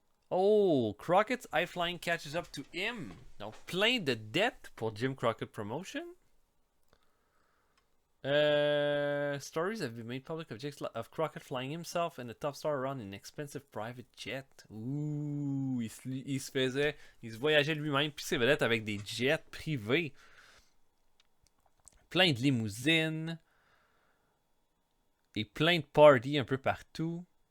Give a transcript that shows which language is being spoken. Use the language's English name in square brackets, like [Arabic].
[English] Oh, Crockett's high flying catches up to him. [French] Donc, plein de dettes pour Jim Crockett Promotion. [English] Stories have been made public of Crockett flying himself and the top star around in an expensive private jet. [French] Ouh, il se voyageait lui-même puis ses vedettes avec des jets privés. Plein de limousines. Et plein de parties un peu partout.